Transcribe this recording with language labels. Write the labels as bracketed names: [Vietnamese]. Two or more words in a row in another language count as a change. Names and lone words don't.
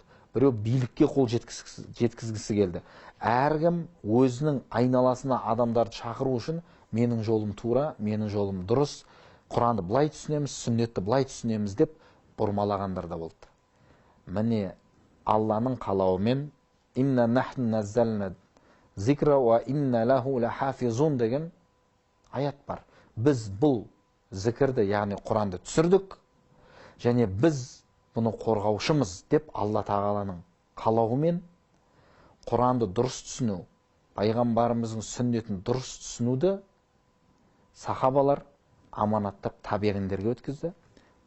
[Kazakh] Біреу билікке қол жеткізгісі келді. Әркім өзінің айналасына адамдарды шақыру үшін менің жолым тура, менің жолым дұрыс, Құранды былай түсінеміз, сүннетті былай түсінеміз деп бұрмалағандар да болды. Міне Алланың қалауымен [Arabic] إنا نحن نزلنا الذكر وإنا له لحافظون [Kazakh] деген аят бар. Біз бұл зікірді, яғни Құранды түсірдік, және біз бұны қорғаушымыз деп Алла тағаланың қалауымен Құранды дұрыс түсіну, пайғамбарымыздың сүннетін дұрыс түсінуді сахабалар аманаттап табиғиндерге өткізді.